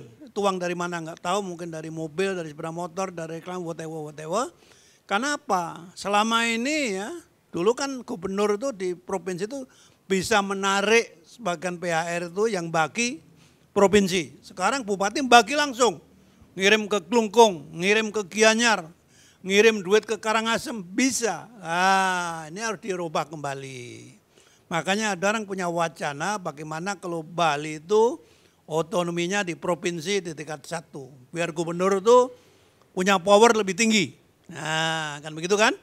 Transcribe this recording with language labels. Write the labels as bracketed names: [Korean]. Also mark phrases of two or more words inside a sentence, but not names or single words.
[Indonesian] Itu uang dari mana nggak tahu, mungkin dari mobil, dari sepeda motor, dari iklan, whatever. Karena apa? Selama ini ya, dulu kan gubernur itu di provinsi itu bisa menarik sebagian PHR itu yang bagi provinsi. Sekarang bupati bagi langsung. Ngirim ke Klungkung, ngirim ke Gianyar, ngirim duit ke Karangasem, bisa. Ini harus dirubah kembali. Makanya ada orang punya wacana bagaimana kalau Bali itu otonominya di provinsi di tingkat 1. Biar gubernur itu punya power lebih tinggi. Nah, kan begitu kan?